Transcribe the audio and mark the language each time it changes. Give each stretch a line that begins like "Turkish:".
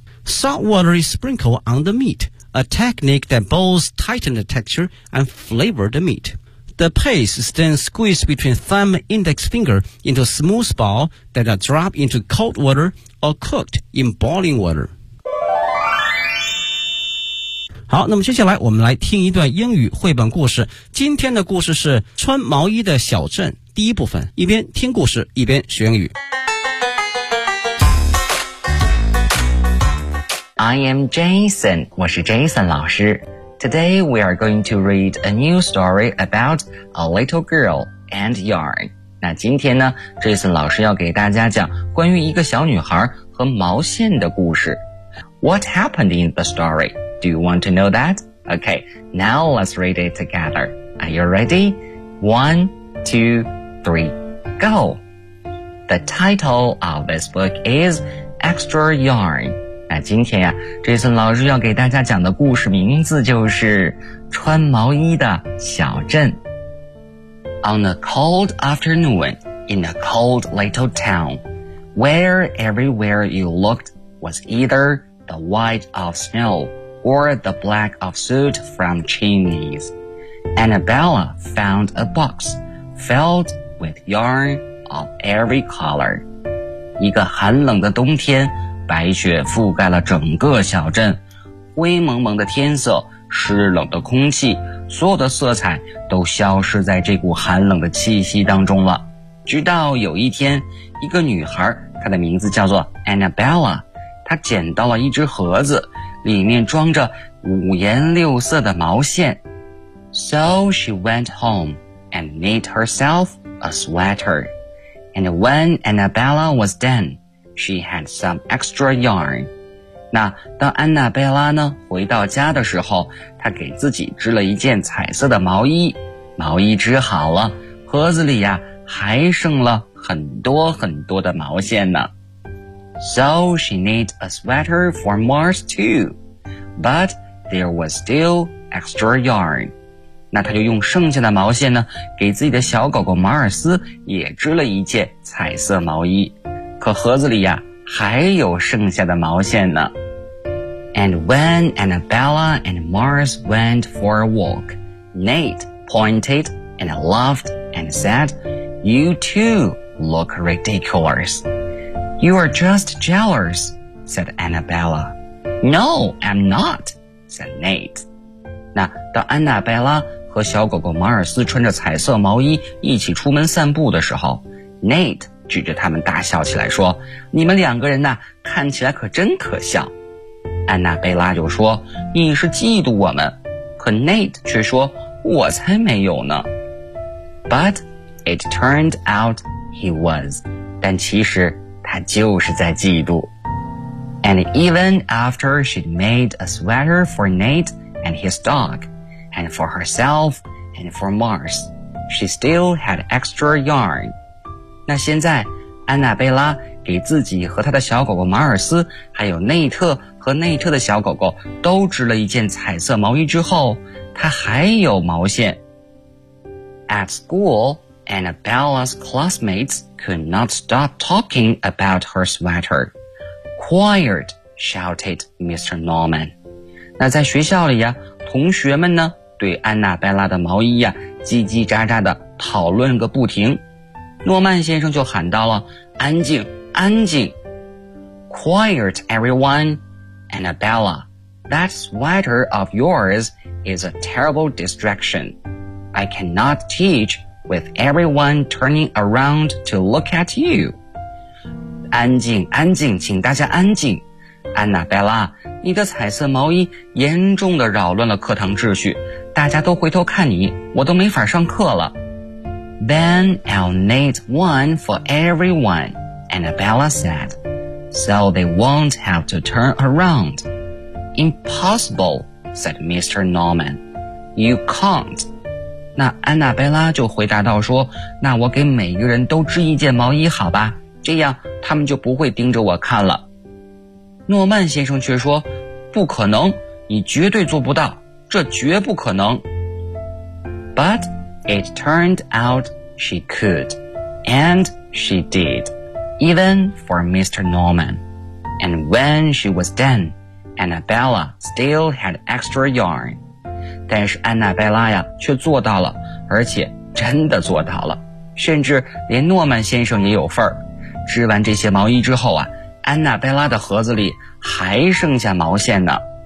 English: Salt water is sprinkled on the meat, a technique that both tighten the texture and flavor the meat. The paste is then squeezed between thumb and index finger into a smooth ball that are dropped into cold water or cooked in boiling water.
Chinese: 好，那么接下来我们来听一段英语绘本故事。今天的故事是《穿毛衣的小镇》第一部分，一边听故事，一边学英语。
English: I am Jason,
Chinese: 我是 Jason 老师。
English: Today we are going to read a new story about a little girl and yarn.
Chinese: 那今天呢 ,Jason 老师要给大家讲关于一个小女孩和毛线的故事。
English: What happened in the story? Do you want to know that? Okay, now let's read it together. Are you ready? 1, 2, 3, go! The title of this book is Extra Yarn.
Chinese: 那今天呀 ,Jason 老师要给大家讲的故事名字就是穿毛衣的小镇。
English: On a cold afternoon, in a cold little town, where everywhere you looked was either the white of snow,or the black of soot from chimneys. Annabella found a box filled with yarn of every color.
Chinese: 一个寒冷的冬天，白雪覆盖了整个小镇。灰蒙蒙的天色，湿冷的空气，所有的色彩都消失在这股寒冷的气息当中了。直到有一天，一个女孩，她的名字叫做 Annabella, 她捡到了一只盒子，里面装着五颜六色的毛线。
English: So she went home and knit herself a sweater. And when Annabella was done, she had some extra yarn.
Chinese: 那当安娜贝拉呢回到家的时候，她给自己织了一件彩色的毛衣。毛衣织好了，盒子里呀还剩了很多很多的毛线呢。
English: So she knit a sweater for Mars too, but there was still extra yarn.
Chinese: 那她就用剩下的毛线呢，给自己的小狗狗马尔斯也织了一件彩色毛衣。可盒子里呀，还有剩下的毛线呢。
English: And when Annabella and Mars went for a walk, Nate pointed and laughed and said, "You too look ridiculous." You are just jealous, said Annabella. No, I'm not, said Nate.
Chinese: 那当安娜贝拉和小狗狗马尔斯穿着彩色毛衣一起出门散步的时候， Nate 指着他们大笑起来说，你们两个人呢，看起来可真可笑。安娜贝拉就说，你是嫉妒我们。可 Nate 却说，我才没有呢。
English: But it turned out he was.
Chinese: 但其实他就是在嫉妒。
English: And even after she'd made a sweater for Nate and his dog, and for herself and for Mars, she still had extra yarn.
Chinese: 那现在安娜贝拉给自己和她的小狗狗马尔斯，还有内特和内特的小狗狗都织了一件彩色毛衣之后，她还有毛线。
English: At school,Annabella's classmates could not stop talking about her sweater. Quiet, shouted Mr. Norman.
Chinese: 那在学校里呀，同学们呢，对安娜贝拉的毛衣呀，叽叽喳喳的讨论个不停。诺曼先生就喊到了，安静，安静。
English: Quiet, everyone. Annabella, that sweater of yours is a terrible distraction. I cannot teach... with everyone turning around to look at you.
Chinese: 安静，安静，请大家安静。安娜贝拉，你的彩色毛衣严重地扰乱了课堂秩序，大家都回头看你，我都没法上课了。
English: Then I'll knit one for everyone, Annabella said, so they won't have to turn around. Impossible, said Mr. Norman. You can't.
Chinese: 那安娜贝拉就回答道说，那我给每个人都织一件毛衣好吧，这样他们就不会盯着我看了。诺曼先生却说，不可能，你绝对做不到，这绝不可能。
English: But it turned out she could. And she did. Even for Mr. Norman. And when she was done, Annabella still had extra yarn.
Chinese: 但是安娜贝拉呀却做到了，而且真的做到了。甚至连诺曼先生也有份儿。织完这些毛衣之后啊，安娜贝拉的盒子里还剩下毛线呢。